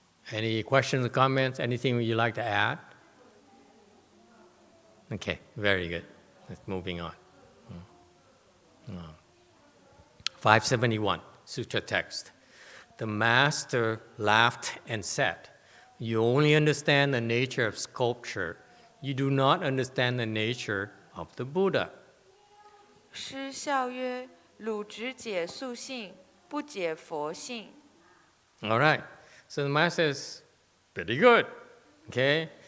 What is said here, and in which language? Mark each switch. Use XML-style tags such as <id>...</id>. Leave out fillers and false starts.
<en>Any questions or comments? Anything you'd like to add? Okay, very good. Let's moving on. 571, Sutra text. The master laughed and said, "You only understand the nature of sculpture. You do not understand the nature of the Buddha."</en> <zh>师笑曰：“汝只解素性，不解佛性。”</zh> <en>All right. So the master says, pretty good, okay?</en>